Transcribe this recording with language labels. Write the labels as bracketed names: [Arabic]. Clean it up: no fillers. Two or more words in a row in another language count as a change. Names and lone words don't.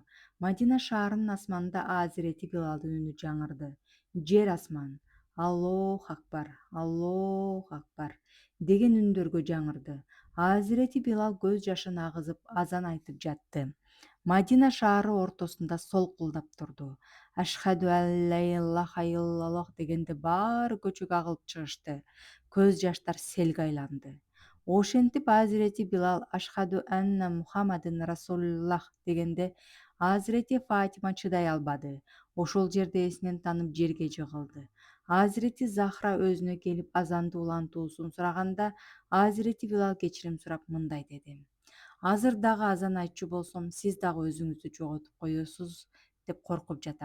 [Kyrgyz] Мадина шаарынын асманында Азирети Билалдын үнү жаңырды. Жер асман [Arabic] الله أكبر [Kyrgyz] деген үндөргө жаңырды. Азирети Билал көз жашын агызып азан айтып жатты. Мадина шаары ортосунда солкулдап турду. [Arabic] أشهد أن لا إله إلا الله [Kyrgyz] дегенде баары көчөгө агылып чыгышты. Көз жаштар селге айланды. Ошентип Азирети Билал [Arabic] أشهد أن محمدا رسول الله [Kyrgyz] дегенде Азирети Фатима чыдай албады. Ошол жерде эсинен танып жерге жыгылды. Азирети Захра өзүнө келип азанды улантуусун сураганда Азирети Билал кечирим сурап мындай деди: Азыр дагы азан айтчу болсом, сиз дагы өзүңүздү жоготуп коесуз деп коркуп жатам.